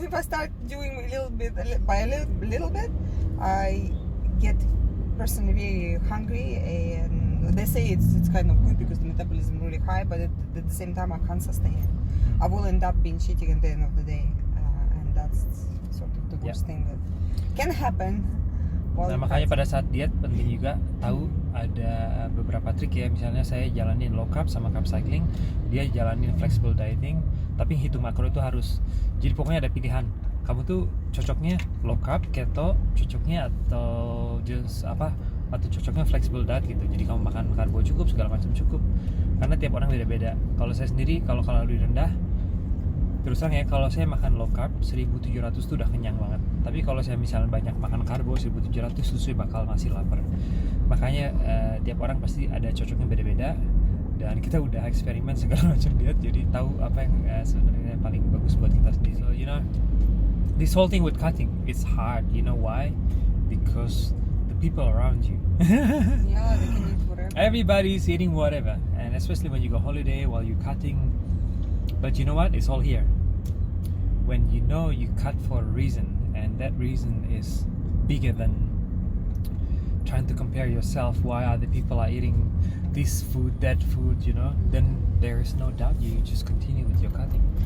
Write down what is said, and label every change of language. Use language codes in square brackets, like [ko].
[en] If I start doing a little bit by a little bit, I get personally very hungry, and they say it's kind of good because the metabolism is really high, but at the same time I can't sustain it. I will end up binge eating at the end of the day, and that's sort of the worst thing that can happen. [id] Nah makanya pada saat diet penting juga tahu ada beberapa trik ya. Misalnya saya jalanin low carb sama carb cycling, dia jalanin flexible dieting, tapi hitung makro itu harus. Jadi pokoknya ada pilihan. Kamu tuh cocoknya low carb, keto, cocoknya atau just apa? Atau cocoknya flexible diet gitu. Jadi kamu makan karbo cukup, segala macam cukup. Karena tiap orang beda-beda. Kalau saya sendiri kalau kalori rendah, terus terang ya, kalau saya makan low carb 1700 tuh udah kenyang banget. Tapi kalau saya misalnya banyak makan karbo 1700 tuh saya bakal masih lapar. Makanya tiap orang pasti ada cocoknya beda-beda. Dan kita udah eksperimen segala macam diet, jadi tahu apa yang sebenarnya paling bagus buat kita sendiri. [en] So you know, this whole thing with cutting, it's hard. You know why? Because the people around you. Yeah, they can eat whatever. Everybody's eating whatever, and especially when you go holiday while you're cutting. But you know what? It's all here. When you know you cut for a reason, and that reason is bigger than trying to compare yourself why other people are eating this food, that food, you know, then there is no doubt you just continue with your cutting.